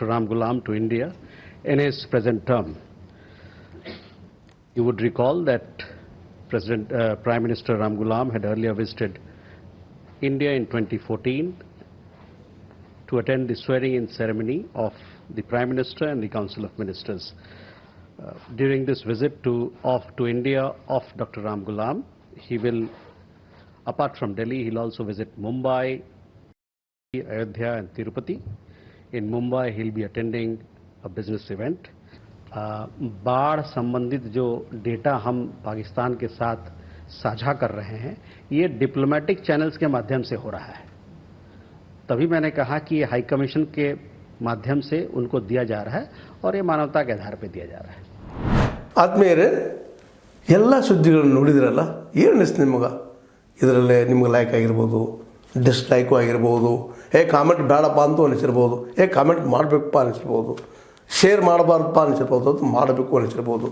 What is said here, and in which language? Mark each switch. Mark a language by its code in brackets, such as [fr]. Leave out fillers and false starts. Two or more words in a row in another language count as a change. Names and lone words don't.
[en] Ramgoolam to India in his present term. You would recall that Prime Minister Ramgoolam had earlier visited India in 2014 to attend the swearing-in ceremony of the Prime Minister and the Council of Ministers. During this visit to India of Dr. Ramgoolam, he will, apart from Delhi, he'll also visit Mumbai, Ayodhya and Tirupati. In Mumbai, he'll be attending a business event. [hi] बाढ़ संबंधित जो डेटा हम पाकिस्तान के साथ साझा कर रहे हैं, ये डिप्लोमेटिक चैनल्स के माध्यम से हो रहा है. तभी मैंने कहा कि ये हाई कमीशन के माध्यम से उनको दिया जा रहा है और ये मानवता के आधार पर दिया जा रहा है. [kn] ಆದ್ಮೇಲೆ ಎಲ್ಲ ಸುದ್ದಿಗಳನ್ನು ನೋಡಿದ್ರಲ್ಲ, ಏನು ಅನಿಸ್ತು ನಿಮಗೆ? ಇದರಲ್ಲೇ ನಿಮ್ಗೆ ಲೈಕ್ ಆಗಿರ್ಬೋದು, ಡಿಸ್ಲೈಕು ಆಗಿರ್ಬೋದು, ಕಾಮೆಂಟ್ ಬೇಡಪ್ಪ ಅಂತೂ ಅನಿಸಿರ್ಬೋದು, ಕಾಮೆಂಟ್ ಮಾಡಬೇಕಪ್ಪ ಅನಿಸಿರ್ಬೋದು, ಶೇರ್ ಮಾಡಬಾರ್ದಪ್ಪ ಅನಿಸಿರ್ಬೋದು, ಅದು ಮಾಡಬೇಕು ಅನಿಸಿರ್ಬೋದು.